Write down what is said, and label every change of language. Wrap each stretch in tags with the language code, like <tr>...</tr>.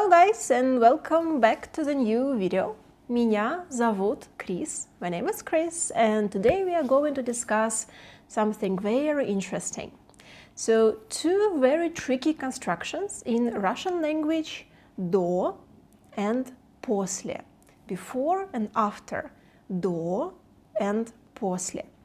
<en>guys, and welcome back to the new video.</en> <ru>Меня зовут Chris.</ru> <en>My name is Chris, and today we are going to discuss something very interesting. So, two very tricky constructions in Russian language: до and после, before and after, до and после.</en>